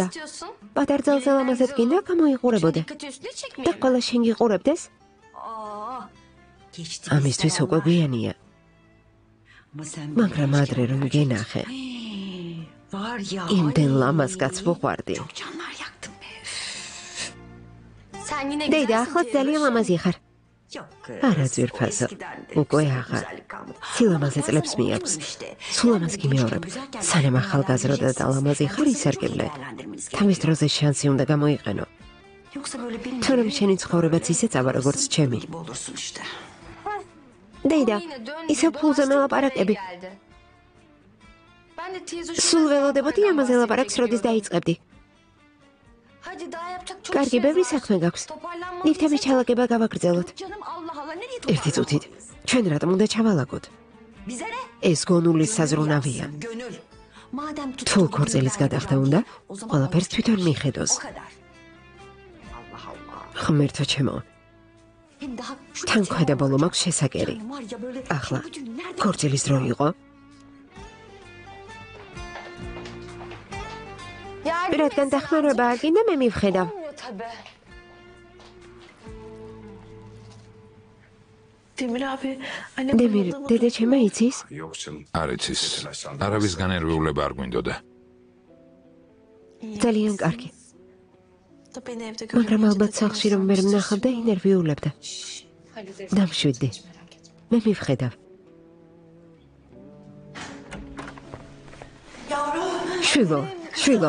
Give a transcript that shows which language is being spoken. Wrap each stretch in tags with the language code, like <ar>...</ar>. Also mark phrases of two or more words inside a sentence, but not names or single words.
<tr>istiyorsun?</tr> <ka>პატარძალზე ლამაზად გინდა გამოიყურებოდე.</ka> <tr>Karikatüristle</tr> <ka>და</ka> <tr>çekmeyelim.</tr> <ka>ყველა შენ გიყურებდეს? ამისთვის უკვე გვიანია, მაგრამ ადრე რომ გენახე. იმდენ ლამაზ კაცს ვუყვარდი.</ka> <tr>Sen yine</tr> <ka>დეიდა,</ka> <tr>güzelsin</tr> <ka>ახლა</ka> <tr>teyzuşum.</tr> <ka>ძალიან ლამაზი ხარ. არა ძვირფასო, უკვე აღარ. სილამაზე წლებს მიაქვს. სულ ამას გიმეორებ. სანამ ახალგაზრდა და ლამაზი ხარ ისარგებლე. თავის დროზე შანსი უნდა გამოიყენო. თორემ შენი ცხოვრებაც ისე წავა როგორც ჩემი. დეიდა,</ka> <tr>Yine dön</tr> <ka>ისევ</ka> <tr>gibi</tr> <ka>ფულზე</ka> <tr>başka bir</tr> <ka>მელაპარაკები.</ka> <tr>yere geldi. Ben de teyzuşum.</tr> <ka>სულ ველოდებოდი ამაზე ლაპარაკს, როდის დაიწყებდი.</ka> <tr>Hadi daha yapacak çok</tr> <ka>კარგი,</ka> <tr>işimiz</tr> <ka>ბევრი</ka> <tr>var.</tr> <ka>საქმე გაქვს.</ka> <tr>Toparlanmamız</tr> <ka>ნივთების</ka> <tr>için-</tr> <ka>ჩალაგება გავაგრძელოთ.</ka> <tr>Canım Allah Allah nereye</tr> <ka>ერთი</ka> <tr>toparlanmamız?</tr> <ka>წუთით. ჩვენ რატომ უნდა ჩავალაგოთ? ეს გონული საზრუნავია. თუ ქორწილის გადახდა უნდა, ყველაფერს თვითონ მიხედოს. ღმერთო ჩემო, თან ქვედა ბოლო მაქვს შესაკერი. ახლა, ქორწილის დრო იყო?</ka> <tr>Yardım</tr> <ka>რადგან</ka> <tr>etsen</tr> <ka>დახმარება არ გინდა, მე მივხედავ.</ka> <tr>olmuyor tabii.</tr> <ka>დემირ, დედა ჩემო იცის?</ka> <tr>Yok canım.</tr> <ka>არ იცის. არავის განერვიულება არ გვინდოდა. ძალიან კარგი. მაგრამ ალბათ სახლში რომ ვერ ვნახავდა, ინერვიულებდა. დამშვიდდი. მე მივხედავ. შვილო, შვილო.</ka>